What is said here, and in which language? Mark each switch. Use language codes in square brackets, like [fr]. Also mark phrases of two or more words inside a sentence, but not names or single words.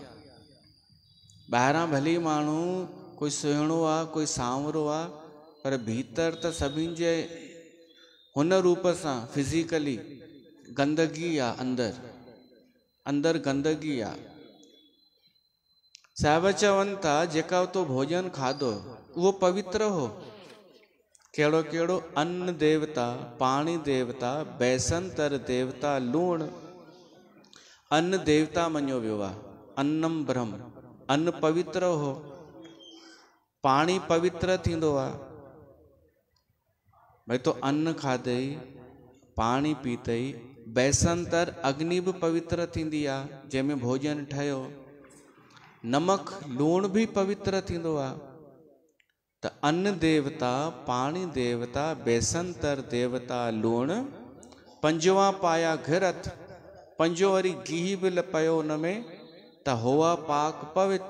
[sd] ॿाहिरां भली माण्हू कोई सुहिणो आहे, कोई सांवरो आहे, पर भीतर त सभिनि जे हुन रूप सां फिज़िकली गंदगी आहे, अंदर गंदगी आहे। साहिब चवनि था जेका तो भोजन खाधो उहो पवित्र हो। कहिड़ो कहिड़ो? अन्न देवता, पाणी देवता, बैसंतर देवता, लूण। अन्न देवता मञियो वियो आहे, [sa] अन्नम ब्रह्म, [sd] अन्न पवित्र हो, पाणी पवित्र थींदो आहे। भई तो अन्न खाधई, पाणी पीतई, बैसंतर अग्नि बि पवित्र थींदी आहे जंहिंमें भोजन ठहियो, नमक लूण बि पवित्र थींदो आहे। त अन्न देवता, पाणी देवता, बैसंतर देवता, लूण, पंजवा पाया घिरथ, पंजो वरी गिह बि लपयो हुन में, त होआ पाक पवित्र।